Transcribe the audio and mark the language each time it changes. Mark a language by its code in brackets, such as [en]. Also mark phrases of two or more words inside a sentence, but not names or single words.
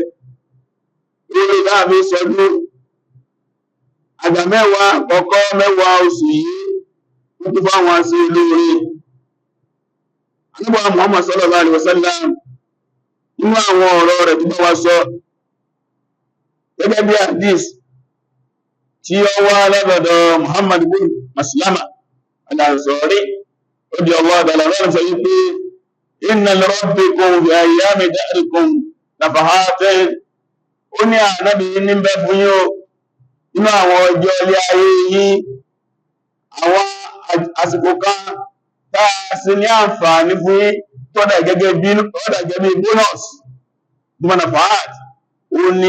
[yo] Orí láàbí sọdún àgbà mẹ́wàá àkọ́kọ́ mẹ́wàá oṣù yìí ó tún fáwọn sí olóore. Ànábì Muhammad [ar] صلى الله عليه وسلم [yo] nínú àwọn ọ̀rọ̀ rẹ̀ tó bá wa sọ gẹ́gẹ́ bí hadith tí ó wá lọ́dọ̀ Muhammad bin Maslama al-Ansari [ar] رضي الله تعالى عنه [yo] sọ wípé [ar] إن ل ربكم في أيام دهركم نفحات, [yo] ó ní Ànábì ní bẹ fún yín nínú àwọn ọjọ́ ilé ayé yín àwọn àsìkò kan tá a sì ní àǹfààní fún yín tọ́dà gẹ́gẹ́ bí bónọ́s bí nafahat, ó ní